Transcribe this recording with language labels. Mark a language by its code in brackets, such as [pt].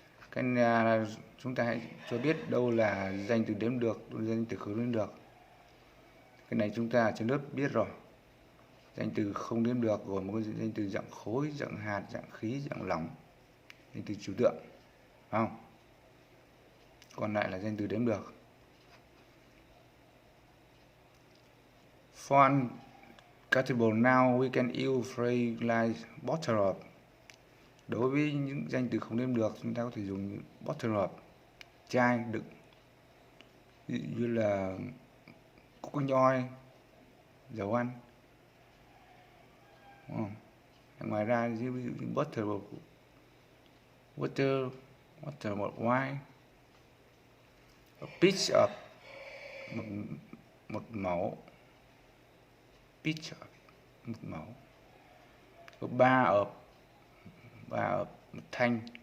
[vi] Cái này là chúng ta hãy cho biết đâu là danh từ đếm được, đâu là danh từ không đếm được. Cái này chúng ta trên lớp biết rồi. Danh từ không đếm được gồm một danh từ dạng khối, dạng hạt, dạng khí, dạng lỏng, danh từ trừu tượng, phải không? Còn lại là danh từ đếm được. [en] For uncountable noun, we can use phrase like bottle of. [vi] Đối với những danh từ không đếm được, chúng ta có thể dùng bottle of, chai đựng. Ví dụ như là cúc nhoi, dầu ăn. Ngoài ra, ví dụ như [en] bottle of water, bottle of wine, [vi] a pitch of, một mẫu, pitch of, một mẫu, a bar of, một thanh,